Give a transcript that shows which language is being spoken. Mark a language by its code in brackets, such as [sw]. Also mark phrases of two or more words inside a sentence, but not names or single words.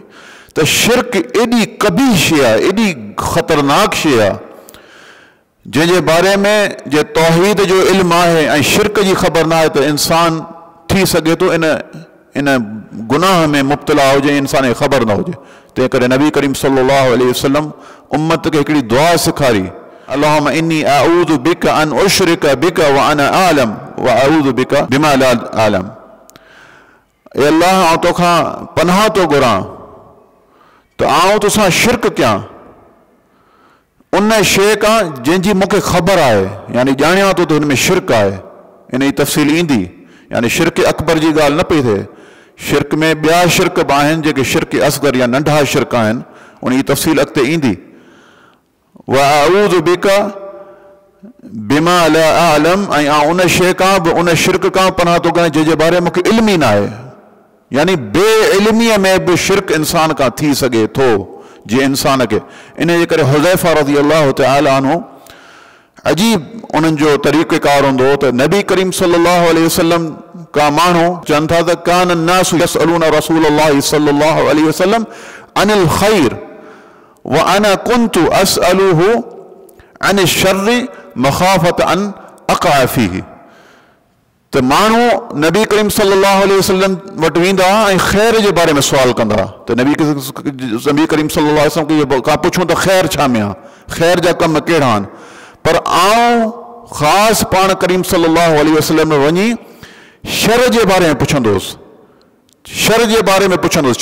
[sd] त शिरक एॾी कबीह शइ आहे, एॾी ख़तरनाक शइ आहे, जंहिंजे बारे में जे तौहीद जो इल्मु आहे ऐं शिरक जी ख़बर न आहे त इंसान थी सघे थो इन गुनाह में मुब्तला हुजे, इंसान खे ख़बर न हुजे। तंहिं करे नबी करीम [ar] صلى الله عليه وسلم [sd] उम्मत खे हिकिड़ी दुआ सेखारी, [ar] اللهم إني أعوذ بك أن أشرك بك وأنا أعلم وأعوذ بك بما لا أعلم. [sd] ए अल्लाह, आउं तोखां पनाह थो घुरां त आउं तोसां शिरक कयां उन शइ खां जंहिंजी मूंखे ख़बर आहे, यानी ॼाणियां थो त हिन में शिरक आहे। इन जी तफ़सील ईंदी, यानी शिरक अकबर जी ॻाल्हि न पई थिए। शिरक में ॿिया शिरक बि आहिनि जेके शिरक असगर या नंढा शिरक आहिनि, उन जी तफ़सील अॻिते ईंदी। [ar] وأعوذ بك بما لا أعلم, [sd] ऐं आउं उन शइ खां बि उन शिरक खां पनाह थो घुरां जंहिंजे बारे में मूंखे इल्म ई न आहे। यानी बे इल्मीअ में बि शिरक इंसान खां थी सघे थो, जीअं इंसान खे। इन जे करे हुज़ैफ़ा [ar] رضي الله تعالى عنه [sd] अजीब उन्हनि जो तरीक़ेकार हूंदो हो त नबी करीम [ar] صلى الله عليه وسلم [sd] का माण्हू चवनि था त [ar] كان الناس يسألون رسول الله صلى الله عليه وسلم عن الخير وأنا كنت أسأله عن الشر مخافة أن أقع فيه. [sd] त माण्हू नबी करीम [ar] صلى الله عليه وسلم [sd] वटि वेंदा ऐं ख़ैर जे बारे में सुवाल कंदा, त नबी करीम [ar] صلى الله عليه وسلم [sd] खां पुछूं त ख़ैर छा में आहे, ख़ैर जा कम कहिड़ा आहिनि। पर आउं ख़ासि पाण करीम [ar] صلى الله عليه وسلم [sd] में वञी शर जे बारे में पुछंदुसि, शर जे बारे में पुछंदुसि।